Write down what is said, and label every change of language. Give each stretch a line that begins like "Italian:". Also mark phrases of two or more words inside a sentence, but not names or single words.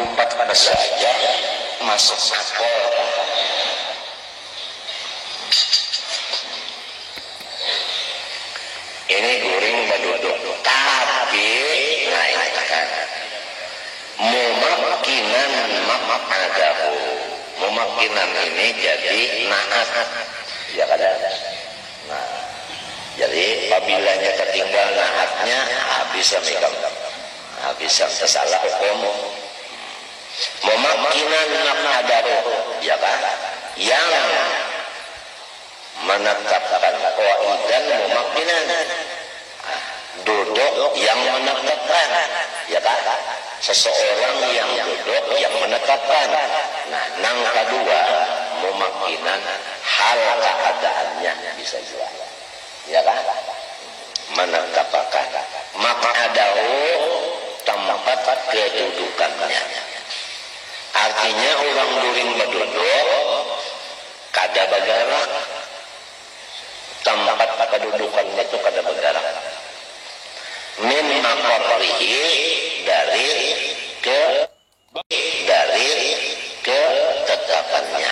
Banjar: Empat pada saja masuk akal. Ini guring baduduk, tapi nah ini kan
Arabic: ممكنا مقعده.
Indonesian: Mumakkinan ini jadi naat, ya kan? Nah, jadi apabila ketinggal naatnya bisa megang, bisa tersalah hukum.
Arabic: ممكنا مقعده,
Indonesian: ya kan? Yang menetapkan
Arabic: قاعدا ممكنا,
Indonesian: duduk yang menetapkan, ya kan? Seseorang yang duduk yang menetapkan. Nah, nang kedua mumakkinan hal keadaannya bisa juga, ya kan? Menetapkan maq'adahu tempat kedudukannya.
Banjar: Artinya orang guring berduduk kada bergerak, tempat kedudukannya itu kada bergerak.
Arabic: من مقره
Indonesian: dari ketetapannya.